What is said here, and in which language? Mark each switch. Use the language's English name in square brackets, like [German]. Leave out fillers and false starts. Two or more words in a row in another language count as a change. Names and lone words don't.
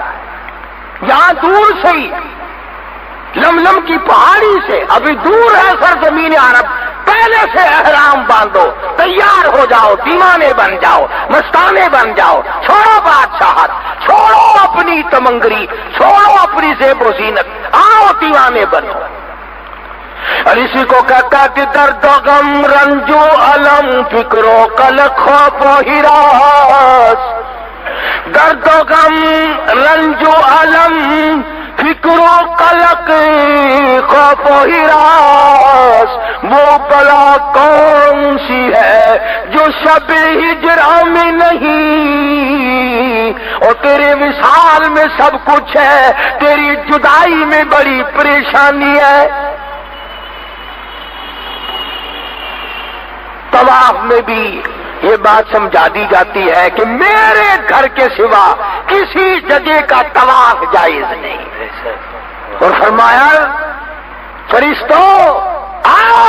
[Urdu] یہاں دور سے ہی لملم کی پہاڑی سے ابھی دور ہے سرزمین عرب، پہلے سے احرام باندھو، تیار ہو جاؤ، دیوانے بن جاؤ، مستانے بن جاؤ، چھوڑو بادشاہت، چھوڑو اپنی تمنگری، چھوڑو اپنی زیب و زینت، آؤ دیوانے بنو۔ اور اسی کو کہتا کہ درد و غم رنج و علم فکر و قلق خوف و ہراس، درد و غم رنج و علم فکر و قلق خوف و ہراس، وہ بلا کون سی ہے جو شب ہجرا میں نہیں، اور تیرے وصال میں سب کچھ ہے، تیری جدائی میں بڑی پریشانی ہے۔ طواف میں بھی یہ بات سمجھا دی جاتی ہے کہ میرے گھر کے سوا کسی جگہ کا طواف جائز نہیں، اور فرمایا فرشتوں آؤ